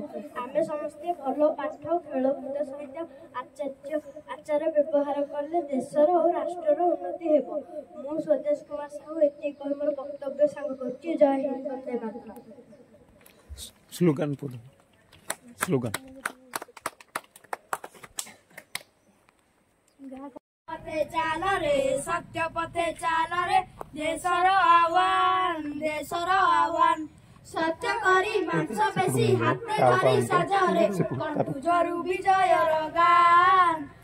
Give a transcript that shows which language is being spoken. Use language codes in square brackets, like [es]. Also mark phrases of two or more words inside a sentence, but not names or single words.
[or] ଆମେ ସମସ୍ତେ ଭଲ ପାଠ, ଖେଳକୁଦ ସହିତ ଆଚାର ବ୍ୟବହାର କଲେ ଦେଶର ଓ ରାଷ୍ଟ୍ରର ଉନ୍ନତି ହେବ। ମୁଁ ସ୍ୱଦେଶ କୁମାର ସାହୁ ଏତିକି କହି ମୋର ବକ୍ତବ୍ୟ ସାଙ୍ଗ କରୁଛି। ଜୟ ହିନ୍ଦ, ବନ୍ଦେ ମାତରମ୍। ସ୍ଲୋଗାନ ପଥେ ଚାଲ ରେ ସତ୍ୟ ପଥେ ଚାଲ ରେ ଦେଶର ଆହ୍ୱାନ ସତ୍ୟ କରି ମାଂସ ବେସି ହାତେ ଧରି ସାଜରେ କଣ୍ଠୁ ଜରୁ ବିଜୟର ଗାନ